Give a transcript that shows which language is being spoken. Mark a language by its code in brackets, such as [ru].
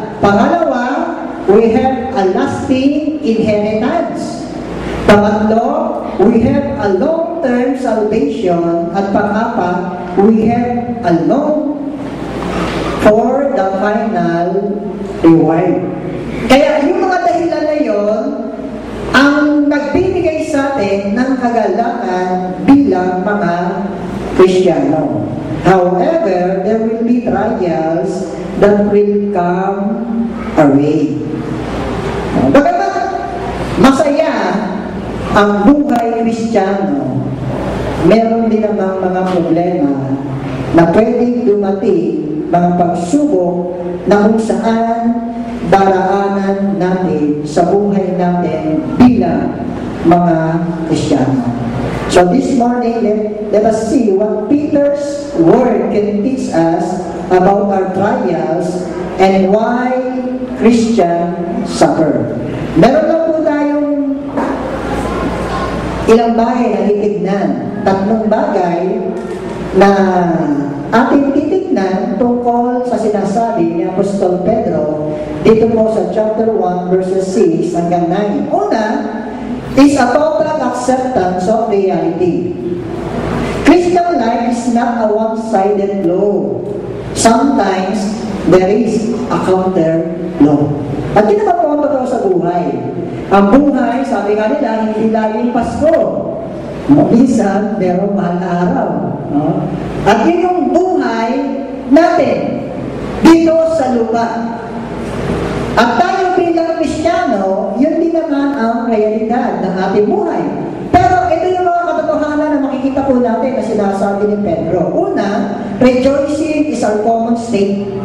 [en] Pangalawa, we have a lasting inheritance. Pangatlo, we have a long-term salvation. At pang-apat, we have a long for the final reward. [tl] Kaya yung mga dahilan na yun, ang nagbibigay sa atin ng kagalakan bilang mga Kristiyano. [en] However, there will be trials that will come our way. [tl] Bagamat masaya ang buhay Kristiyano, meron din namang mga problema na pwedeng dumating, mga pagsubok na kung saan daraanan natin sa buhay natin bilang mga Kristiyano. [en] So this morning, let us see what Peter's word can teach us about our trials and why Christians suffer. [tl] Meron lang po tayong ilang bagay na titignan. Tatlong bagay na ating titignan tungkol sa sinasabi ni Apostol Pedro dito po sa chapter 1 verses 6 hanggang 9. [en] Una is a total acceptance of reality. Christian life is not a one-sided law. Sometimes there is a counter law. [tl] At yun naman po ang totoo sa buhay. Ang buhay, sabi nga nila, hindi laging Pasko. Minsan, merong mahal na araw. No? At yun yung buhay natin dito sa lupa. At tayo bilang Kristiyano, yun din naman ang realidad ng ating buhay. Pero ito yung mga katotohanan na makikita po natin na sinasabi ni Pedro. [en] Una, rejoicing is our common state.